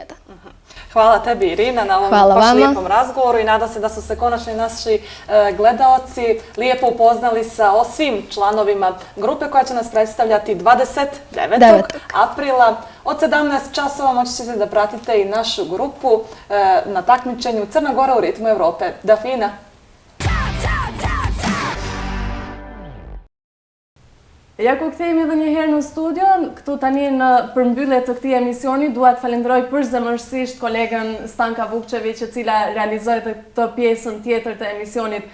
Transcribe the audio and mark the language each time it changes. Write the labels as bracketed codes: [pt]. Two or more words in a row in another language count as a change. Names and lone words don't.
[sr] Hvala tebi, Irina, na ovom baš lijepom razgovoru i nadam se da su se konačno naši gledaoci lijepo upoznali sa svim članovima grupe koja će nas predstavljati 29. aprila. Od 17 časova moći ćete da pratite i našu grupu na takmičenju Crna Gora u ritmu Evrope. Dafina! [sq] Ja ku kthehemi edhe një herë në studio, këtu tani në përmbyllje të këtij emisioni, dua të falenderoj përzemërsisht kolegen Stanka Vukçević, e cila realizoi këtë pjesën tjetër të emisionit.